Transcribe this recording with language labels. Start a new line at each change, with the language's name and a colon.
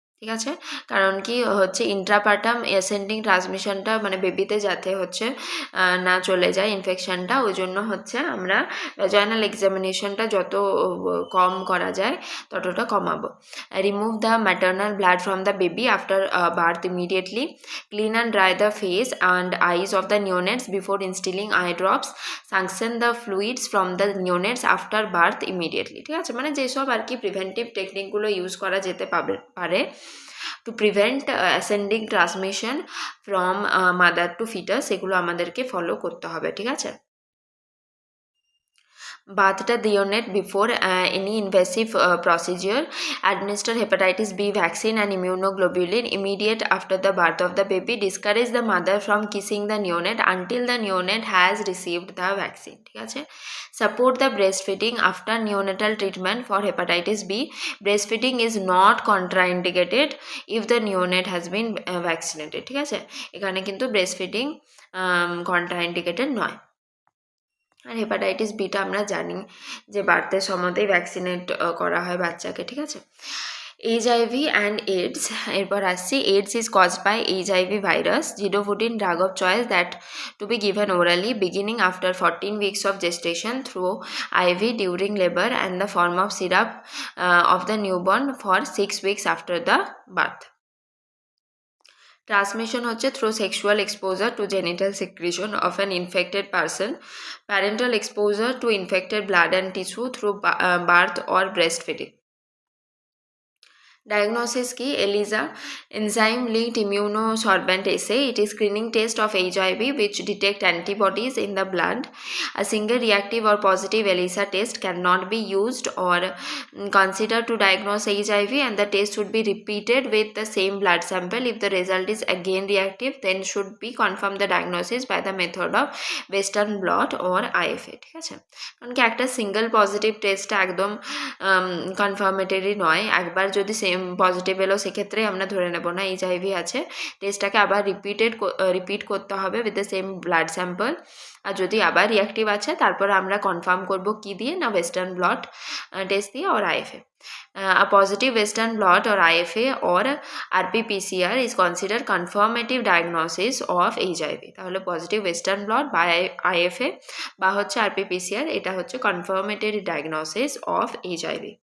Bangla: ঠিক আছে, কারণ কি হচ্ছে ইন্ট্রাপার্টাম অ্যাসেন্ডিং ট্রান্সমিশনটা মানে বেবিতে যাতে হচ্ছে না চলে যায় ইনফেকশানটা, ওই জন্য হচ্ছে আমরা ভ্যাজাইনাল এক্সামিনেশনটা যত কম করা যায় ততটা কমাবো.
English: Remove the maternal blood from the baby after birth immediately. Clean and dry the face and eyes of the neonates before instilling eye drops. Sanction the fluids from the neonates after birth immediately.
Bangla: ঠিক আছে, মানে যেসব আর কি preventive টেকনিকগুলো use করা যেতে পারে
English: to prevent ascending transmission from mother to foetus,
Bangla: সেগুলো আমাদেরকে ফলো করতে হবে. ঠিক আছে,
English: bath the neonate before any invasive procedure. Administer hepatitis B vaccine and immunoglobulin immediate after the birth of the baby. Discourage the mother from kissing the neonate until the neonate has received the vaccine.
Bangla: ঠিক আছে,
English: support the breastfeeding after neonatal treatment for hepatitis B. Breastfeeding is not contraindicated if the neonate has been vaccinated.
Bangla: ঠিক আছে, এখানে কিন্তু breastfeeding contraindicated নয়. আর hepatitis beta আমরা জানি যে বার্থের সময়তেই ভ্যাকসিনেট করা হয় বাচ্চাকে. ঠিক আছে,
English: HIV and AIDS.
Bangla: এরপর আসছি
English: AIDS is caused by HIV virus. Zidovudin drug of choice that to be given orally beginning after 14 weeks of gestation through IV during labor and the form of syrup of the newborn for 6 weeks after the birth. Transmission হচ্ছে through sexual exposure to genital secretion of an infected person, parenteral exposure to infected blood and tissue through birth or breast feeding. Diagnosis key ELISA, enzyme linked immunosorbent assay. It is screening test of HIV which detect antibodies in the blood. A single reactive or positive ELISA test cannot be used or considered to diagnose HIV, and the test should be repeated with the same blood sample. If the result is again reactive, then should be confirm the diagnosis by the method of Western blot or IFA.
Bangla: ঠিক আছে, কারণ কি একটা single positive টেস্টটা একদম confirmatory নয়. একবার যদি সেম পজিটিভ এলো সেক্ষেত্রে আমরা ধরে নেব না HIV আছে, টেস্টটাকে আবার রিপিট করতে হবে
English: With the same blood sample.
Bangla: আর যদি আবার রিয়াক্টিভ আছে তারপর আমরা কনফার্ম করব কি দিয়ে না ওয়েস্টার্ন ব্লট টেস্ট দিয়ে or IFA.
English: A positive western blot or IFA or RT-PCR is considered confirmative diagnosis of HIV.
Bangla: তাহলে পজিটিভ ওয়েস্টার্ন ব্লট বা IFA বা হচ্ছে RT-PCR, এটা হচ্ছে
English: confirmatory diagnosis of HIV.